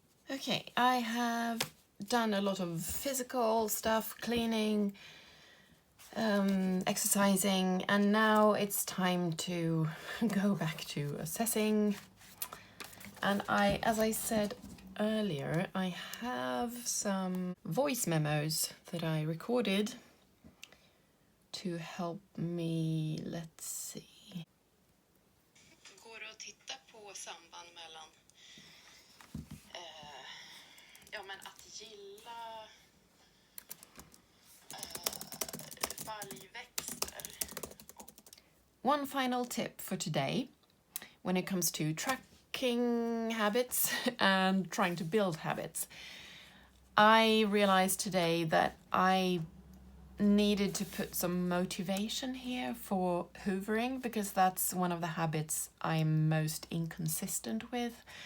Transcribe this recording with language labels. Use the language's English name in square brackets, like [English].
[English] Okay, I have done a lot of physical stuff, cleaning, exercising, and now it's time to go back to assessing. And as I said earlier, I have some voice memos that I recorded to help me, let's see. [Swedish] Går det att titta på samband mellan men att gilla baljväxter. [English] One final tip for today when it comes to tracking habits and trying to build habits. I realized today that I needed to put some motivation here for hoovering, because that's one of the habits I'm most inconsistent with.